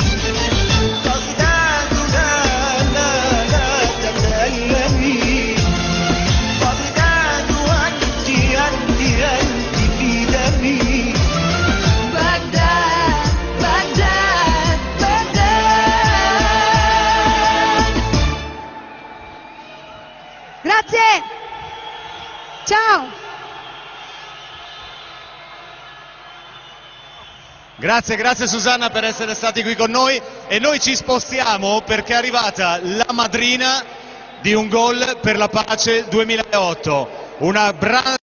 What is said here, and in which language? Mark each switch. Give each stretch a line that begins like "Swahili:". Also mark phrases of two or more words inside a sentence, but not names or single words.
Arabic: بغداد لا تتألمي، بغداد أنت في دمي. بغداد بغداد بغداد.
Italian: Grazie. Ciao. Grazie Susanna per essere stati qui con noi, e noi ci spostiamo perché è arrivata la madrina di Un Gol per la Pace 2008, una brana